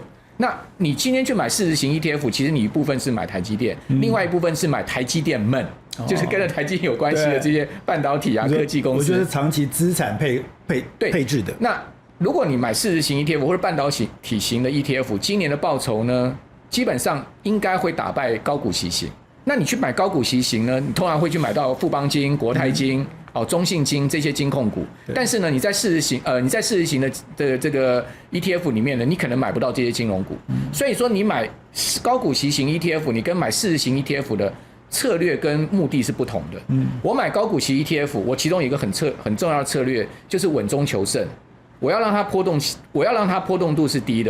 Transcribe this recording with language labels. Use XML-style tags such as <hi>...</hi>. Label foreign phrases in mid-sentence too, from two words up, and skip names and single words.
<zh>那你今天去買市值型 ETF， 其實你一部分是買台積電，另外一部分是買台積電們，就是跟着台積電有關係的這些半導體啊、科技公司。我覺得長期資產配置的。那如果你買市值型 ETF 或者半導體型的 ETF， 今年的報酬呢，基本上應該會打敗高股息型。那你去買高股息型呢，你通常會去買到富邦金、國泰金、中信金這些金控股。但是呢，你在市值型的這個 ETF 裡面呢，你可能買不到這些金融股。所以說，你買高股息型 ETF， 你跟買市值型 ETF 的策略跟目的是不同的。我買高股息 ETF， 我其中有一個很重要的策略就是穩中求勝，我要讓它波動度是低的。</zh>